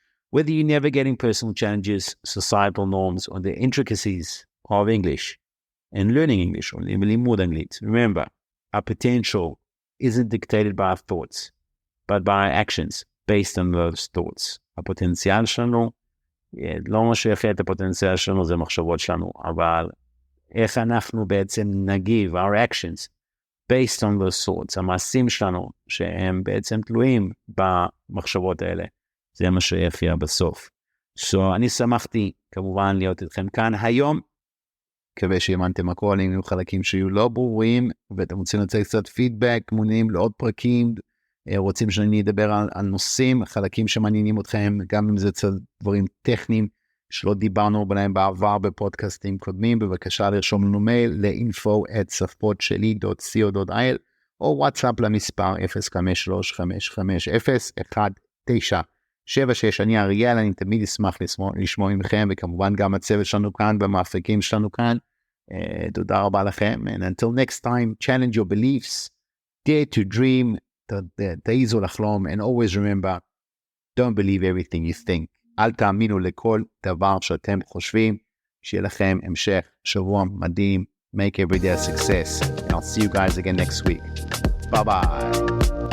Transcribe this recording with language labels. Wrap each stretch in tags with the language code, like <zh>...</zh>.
<en>Whether you're navigating personal challenges, societal norms, or the intricacies of English and learning English or</en> <he>ללימוד אנגלית,</he> <en>remember, our potential isn't dictated by our thoughts, but by our actions based on those thoughts.</en> <he>הפוטנציאל שלנו, לא מה שיחיה את הפוטנציאל שלנו זה מחשבות שלנו, אבל איך אנחנו בעצם נגיב,</he> <en>our actions, based on those thoughts,</en> <he>המעשים שלנו, שהם בעצם תלויים במחשבות האלה, זה מה שיחיה בסוף. So, אני שמחתי כמובן להיות איתכם כאן היום, מקווה שהאמנתם הכל, אם יהיו חלקים שיהיו לא ברורים, ואתם רוצים לצאת קצת פידבק, מונים לעוד פרקים, רוצים שאני אדבר על נושאים, חלקים שמעניינים אתכם, גם אם זה קצת דברים טכניים, שלא דיברנו בהם בעבר בפודקאסטים קודמים, בבקשה לרשום לנו מייל, ל-info@שפות-שלי.co.il, או וואטסאפ למספר 053-551-976. אני אריאל, אני תמיד אשמח לשמוע מכם, וכמובן גם הצוות שלנו כאן, במאפקים שלנו כאן. תודה רבה לכם,</he> <en>and until next time, challenge your beliefs, dare to dream,</en> <he>תעיזו לחלום,</he> <en>and always remember, don't believe everything you think.</en> <he>אל תאמינו לכל דבר שאתם חושבים. שיהיה לכם המשך שבוע מדהים.</he> <en>Make every day a success. And I'll see you guys again next week. Bye bye.</en>